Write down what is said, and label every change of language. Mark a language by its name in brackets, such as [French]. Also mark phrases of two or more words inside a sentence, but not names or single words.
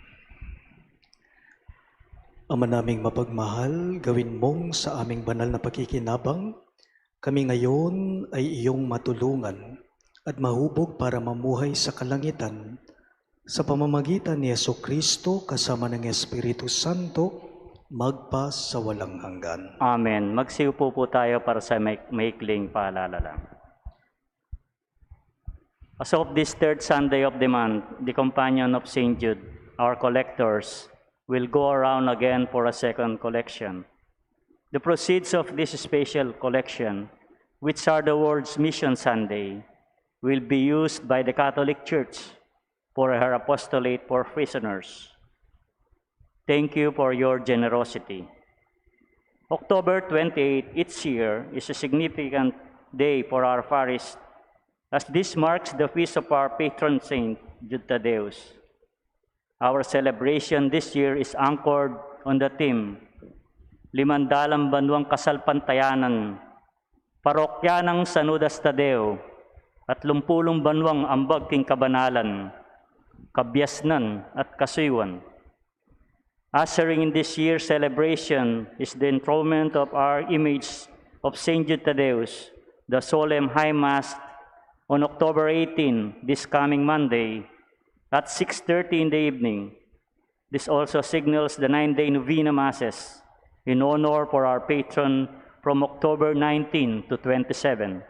[Filipino] Ama naming mapagmahal, gawin mong sa aming banal na pakikinabang, kami ngayon ay iyong matulungan at mahubog para mamuhay sa kalangitan sa pamamagitan ni Jesucristo kasama ng Espiritu Santo, magpa sa walang hanggan. Amen. Magsiupo po tayo para sa maikling paalala lang. [English] As of this third Sunday of the month, the Companion of St. Jude, our collectors, will go around again for a second collection. The proceeds of this special collection, which are the World's Mission Sunday, will be used by the Catholic Church for her apostolate for prisoners. Thank you for your generosity. October 28 each year is a significant day for our parish, as this marks the feast of our patron saint, Jude Tadeus. Our celebration this year is anchored on the theme, [Pampanga] Limandalang Banwang Kasalpantayanan, Parokyanang Sanudas Tadeo, at Lumpulong Banwang Ambag King Kabanalan, Kabyasnan at Kasuywan. [English] Ushering in this year's celebration is the enthronement of our image of St. Jude Tadeus, the Solemn High Mass on October 18, this coming Monday, at 6:30 in the evening. This also signals the 9-day Novena Masses in honor for our patron from October 19 to 27.